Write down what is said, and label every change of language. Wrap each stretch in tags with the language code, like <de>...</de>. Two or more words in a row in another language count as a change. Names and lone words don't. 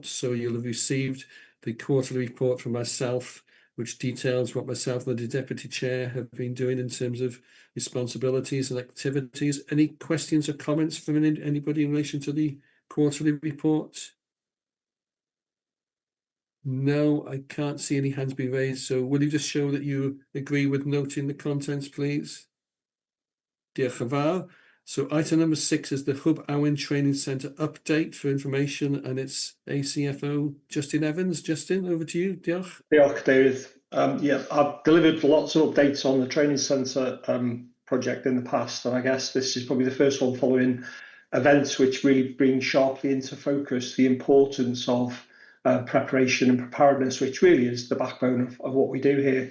<en>So you'll have received the quarterly report from myself, which details what myself and the Deputy Chair have been doing in terms of responsibilities and activities. Any questions or comments from anybody in relation to the quarterly report? No, I can't see any hands being raised. So will you just show that you agree with noting the contents, please?</en> <cy>Diolch yn fawr.</cy> <en>So item number 6 is the Hwb Owen Training Centre update for information, and it's ACFO Justin Evans. Justin, over to you.</en> <cy>Diolch. Diolch, David.</cy> <en>Yeah, I've delivered lots of updates on the training centre project in the past, and I guess this is probably the first one following events which really bring sharply into focus the importance of preparation and preparedness, which really is the backbone of what we do here.</en>